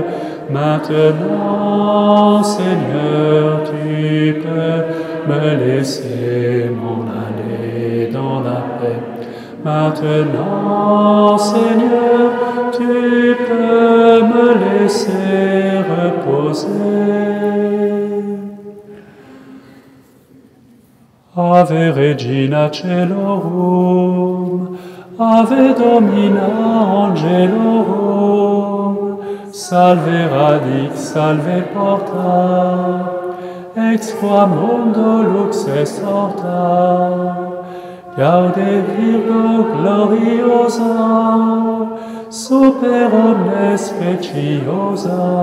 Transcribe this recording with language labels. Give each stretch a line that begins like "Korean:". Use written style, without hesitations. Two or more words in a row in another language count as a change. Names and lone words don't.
French: Maintenant, Seigneur, tu peux me laisser m'en aller dans la paix. Maintenant, Seigneur, tu peux me laisser reposer.
Latin: Ave Regina Caelorum, Ave Domina Angelorum, Salve Radix, Salve Porta, ex qua mundo lux est horta, Gaude Virgo gloriosa, super omnes speciosa,